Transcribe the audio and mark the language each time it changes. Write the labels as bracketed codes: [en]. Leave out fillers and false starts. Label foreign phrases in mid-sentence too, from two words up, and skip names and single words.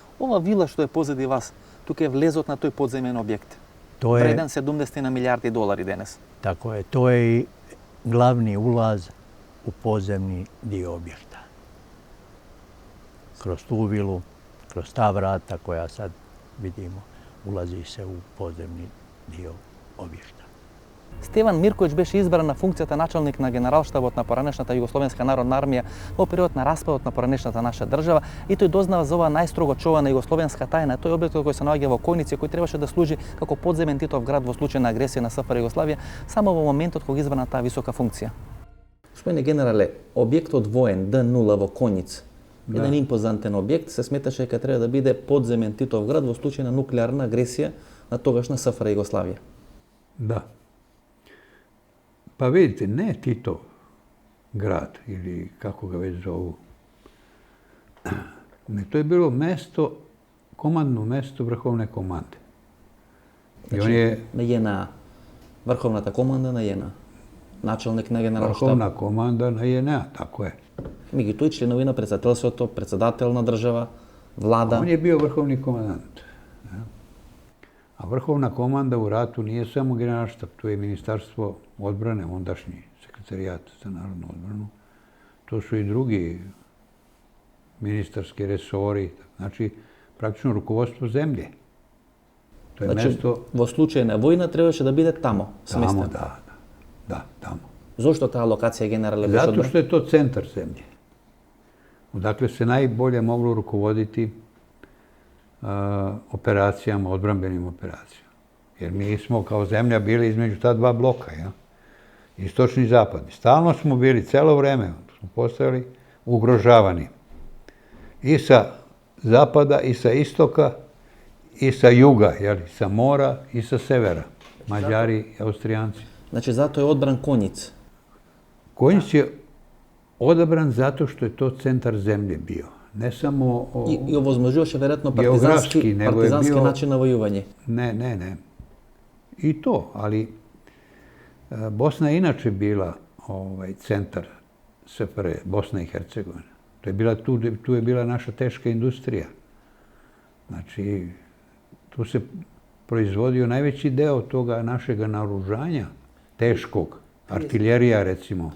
[mk] ова вила што е позади вас, тука е влезот на тој подземен објект. [sr] To je, [mk] Вреден 70 милијарди долари денес. [sr] tako je, to je i glavni ulaz u podzemni dio objekta. Kroz tu vilu, kroz ta vrata koja sad vidimo, ulazi se u podzemni dio objekta. [mk] Стеван Мирковиќ беше избран на функцијата началник на генералштабот на поранешната Југословенска народна армија во период на распадот на поранешната наша држава и тој дознава за оваа најстрого чувана југословенска тајна. Тој објект кој се наоѓа во Којници, кој требаше да служи како подземен Титов град во случај на агресија на СФР Југославија, само во моментот кога избрана таа висока функција. Господине генерале, објектот воен Д0 во Којниц, еден импозантен објект, се сметаше дека треба да биде подземен Титов град во случај на нуклеарна агресија на тогашна СФР Југославија. [sr] Da. Pa vidite, ne Titov grad ili kako ga već zovu. Ne, to je bilo mesto, komandno mesto vrhovne komande. I on je [mk] На JNA, Врховната команда на JNA, началник на генералштаб. [sr] vrhovna komanda na JNA, tako je. [mk] Меѓутоа и членови на председателството, председател на држава, влада. [sr] On je bio vrhovni komandant. Ja. A vrhovna komanda u ratu nije samo generalštab, to je ministarstvo odbrane, ondašnji sekretarijat za narodnu odbranu. To su i drugi ministarski resori, znači praktično rukovodstvo zemlje. To je [mk] Значи, [sr] mesto [mk] во случај на војна требаше да биде тамо, [sr] tamo, [mk] сместено. [sr] da, tamo. [mk] Зошто таа локација генерале беше [sr] Zato [mk] одбрана? [sr] što je to centar zemlje. Odakle se najbolje moglo rukovoditi operacijama, odbrambenim operacijama. Jer mi smo kao zemlja bili između ta dva bloka, ja? Istočni i zapadni. Stalno smo bili, celo vreme smo postajali ugrožavani. I sa zapada, i sa istoka, i sa juga, jeli, sa mora, i sa severa. Mađari i Austrijanci. [mk] Значи затоа е одбран Коњиц. [sr] Konjic je odabran zato što je to centar zemlje bio. Ne samo [mk] И овозможуваше веројатно Географски, него е партизански [sr] био- [mk] начин на војување. [sr] Ne. I to, ali Bosna je inače bila centar SFRJ, Bosna i Hercegovina. Tu je bila naša teška industrija. Znači, tu se proizvodio najveći deo toga našega naoružanja, teškog, artiljerija recimo.